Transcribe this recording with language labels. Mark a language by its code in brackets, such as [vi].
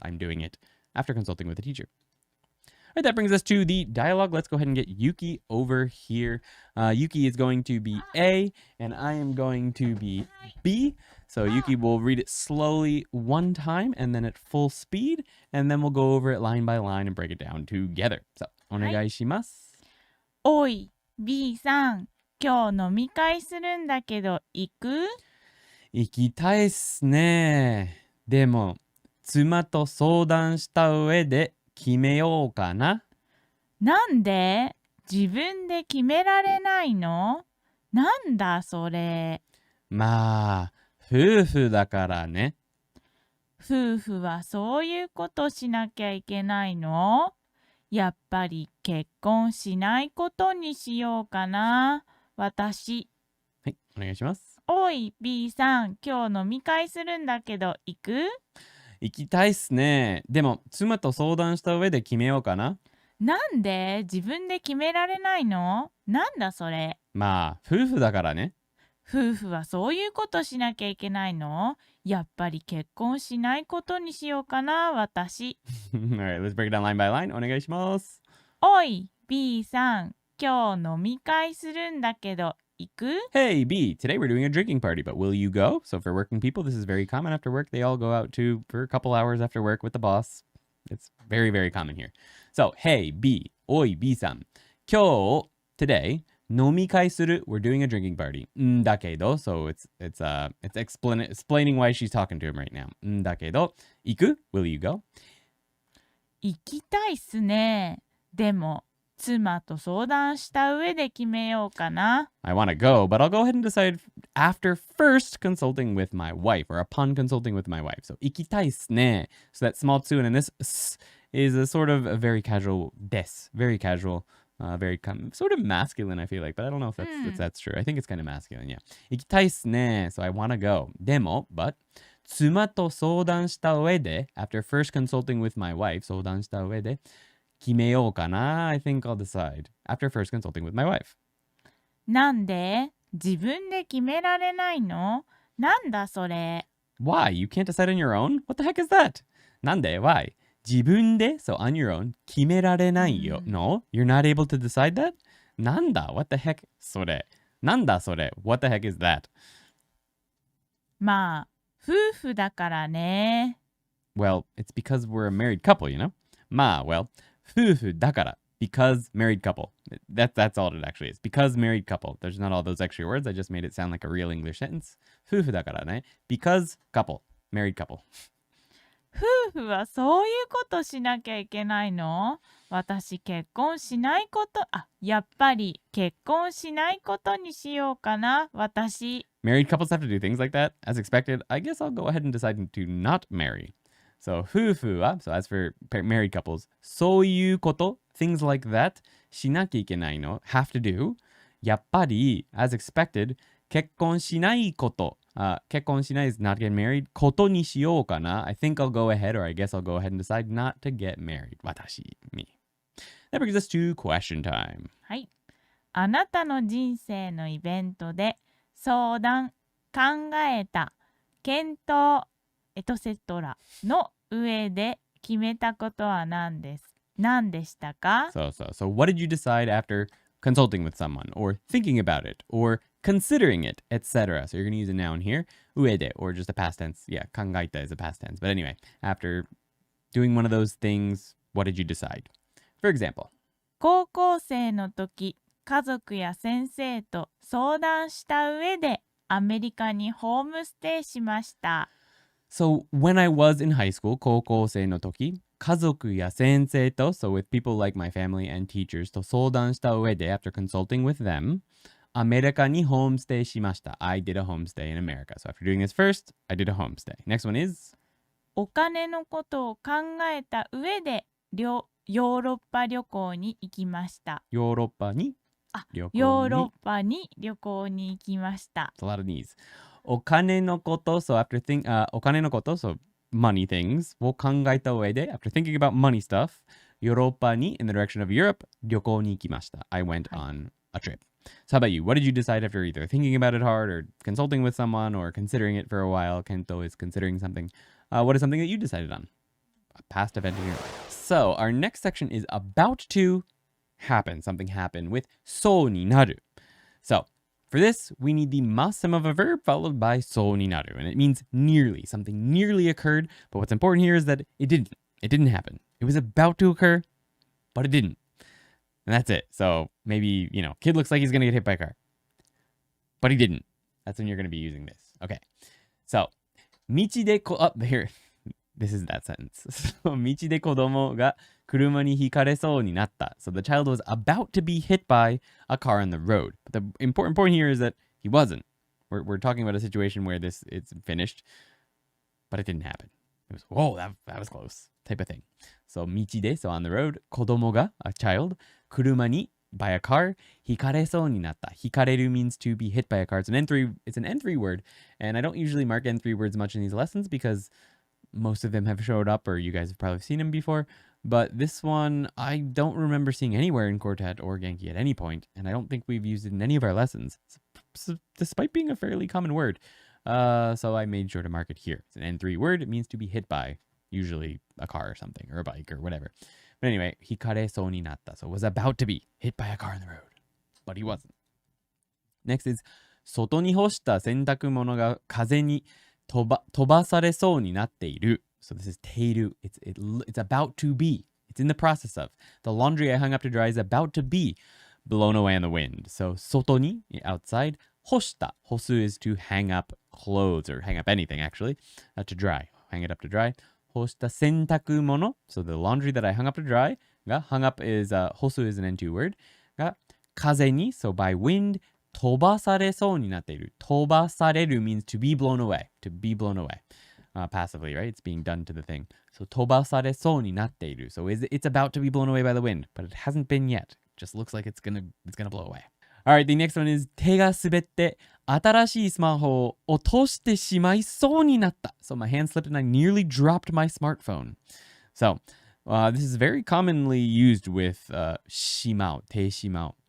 [en] I'm doing it after consulting with the teacher. All right, that brings us to the dialogue. Let's go ahead and get Yuki over here. Yuki is going to be A, and I am going to be B. So Yuki will read it slowly one time, and then at full speed, and then we'll go over it line by line and break it down together. So, [ja] お願いします。おい、B さん、今日飲み会するんだけど、行く？行きたいっすね。でも、妻と相談した上で、決めようかな。なんで？自分で決められないの？なんだそれ。まあ、夫婦だからね。夫婦はそういうことしなきゃいけないの？やっぱり結婚しないことにしようかな。私。はい、お願いします。おい、B さん、今日飲み会するんだけど、行く？行きたいっすね。でも、妻と相談した上で決めようかな。なんで？自分で決められないの？なんだそれ。まあ、夫婦だからね。夫婦はそういうことしなきゃいけないの？やっぱり結婚しないことにしようかな、私。 [en] Alright, let's break it down line by line. [ja] お願いします。おい、B さん、今日飲み会するんだけど、行く？ [en] Hey, B, today we're doing a drinking party, but will you go? So for working people, this is very common after work. They all go out for a couple hours after work with the boss. It's very, very common here. So, hey, B, [ja] oi, B-san. [en] 今日, today, [ja] 飲み会する, [en] we're doing a drinking party. だけど, so it's explaining why she's talking to him right now. [ja] だけど, 行く? [en] Will you go? [ja] 行きたいっすね。でも、妻と相談した上で決めようかな。 [en] I want to go, but I'll go ahead and decide after first consulting with my wife or upon consulting with my wife. So, [ja] 行きたいっすね. [en] So that small tsuin and this is a sort of a very casual des, very casual, sort of masculine, I feel like, but I don't know if that's true. I think it's kind of masculine, yeah. [ja] 行きたいっすね. [en] So I want to go. でも, but [ja] 妻と相談した上で [en] after first consulting with my wife, [ja] 相談した上で決めようかな. [en] I think I'll decide after first consulting with my wife. [ja] なんで？自分で決められないの？なんだそれ。 [en] Why? You can't decide on your own? What the heck is that? [ja] なんで? [en] Why? 自分で so on your own [ja] 決められないよ. [en] No? You're not able to decide that? [ja] なんだ? [en] What the heck? [ja] それ.なんだそれ? [en] What the heck is that? [ja] まあ、夫婦だからね。 [en] Well, it's because we're a married couple, you know? まあ, well, [ja] 夫婦だから [en] because married couple. That's all it actually is. Because married couple. There's not all those extra words. I just made it sound like a real English sentence. [ja] 夫婦だからね. [en] Because couple. Married couple. [ja] 夫婦はそういうことしなきゃいけないの？私結婚しないこと、やっぱり結婚しないことにしようかな、私。 [en] Married couples have to do things like that. As expected, I guess I'll go ahead and decide to not marry. So, 夫婦は, so as for married couples, [ja] そういうこと, [en] things like that, [ja] しなきゃいけないの, [en] have to do. やっぱり, as expected, [ja] 結婚しないこと, [en] 結婚しない is not get married, [ja] ことにしようかな. [en] I think I'll go ahead, or I guess I'll go ahead and decide not to get married. 私, me. That brings us to question time. [ja] はい。あなたの人生のイベントで相談、考えた、検討、エトセトラの上で決めたことは何でしたか？ [en] So what did you decide after consulting with someone, or thinking about it, or considering it, etc.? So you're going to use a noun here, 上で, or just a past tense. Yeah, 考えた is a past tense. But anyway, after doing one of those things, what did you decide? For example, [ja] 高校生の時、家族や先生と相談した上でアメリカにホームステイしました。 [en] so when I was in high school, [ja] 高校生の時, 家族や先生と, [en] so with people like my family and teachers, [ja] と相談した上で, [en] after consulting with them, [ja] アメリカにホームステイしました. [en] I did a homestay in America. So after doing this first, I did a homestay. Next one is, [ja] お金のことを考えた上でヨーロッパ旅行に行きました。ヨーロッパにヨーロッパに旅行に行きました。 [en] It's a lot of knees. [ja] お金のこと, [en] so afterお金のこと, so money things, [ja] を考えた上で, [en] after thinking about money stuff, [ja] ヨーロッパに [en] in the direction of Europe, [ja] 旅行に行きました. [en] I went on a trip. So how about you? What did you decide after either thinking about it hard or consulting with someone or considering it for a while? Kento is considering something. What is something that you decided on? A past event in your life. So our next section is about to happen. Something happened with [ja] そうになる. [en] So for this, we need the masum of a verb followed by そうになる. And it means nearly. Something nearly occurred. But what's important here is that it didn't. It didn't happen. It was about to occur, but it didn't. And that's it. So maybe, kid looks like he's going to get hit by a car. But he didn't. That's when you're going to be using this. Okay. So, 道でhere. This is that sentence. So, [ja] 道で子供が車にひかれそうになった. [en] So the child was about to be hit by a car on the road. But the important point here is that he wasn't. We're talking about a situation where it's finished, but it didn't happen. It was, whoa, that was close type of thing. So 道で, so on the road, 子供が, a child, [ja] 車に, [en] by a car, [ja] ひかれそうになった. [en] ひかれる means to be hit by a car. It's an N3 word, and I don't usually mark N3 words much in these lessons because most of them have showed up or you guys have probably seen them before. But this one, I don't remember seeing anywhere in Quartet or Genki at any point, and I don't think we've used it in any of our lessons. It's despite being a fairly common word. So I made sure to mark it here. It's an N3 word. It means to be hit by, usually a car or something, or a bike or whatever. But anyway, [ja] hikare so ni natta. [en] So was about to be hit by a car on the road, but he wasn't. Next is [ja] 外に干した洗濯物が風に飛ばされそうになっている. [en] So this is ている. It's about to be. It's in the process of. The laundry I hung up to dry is about to be blown away in the wind. So 外に, outside. [ja] 干した. [en] 干す is to hang up clothes or hang up anything actually. To dry. Hang it up to dry. [ja] 干した洗濯物. [en] So the laundry that I hung up to dry. が hung up is 干す is an N2 word. [ja] が風に, [en] so by wind. [ja] 飛ばされそうになっている. [en] 飛ばされる means to be blown away. To be blown away. Passively, right? It's being done to the thing. So [ja] 飛ばされそうになっている. [en] So it's about to be blown away by the wind, but it hasn't been yet. It just looks like it's gonna blow away. All right, the next one is [ja] 手が滑って新しいスマホを落としてしまいそうになった. [en] So my hand slipped and I nearly dropped my smartphone. So this is very commonly used with しまう, [ja] 手しまう.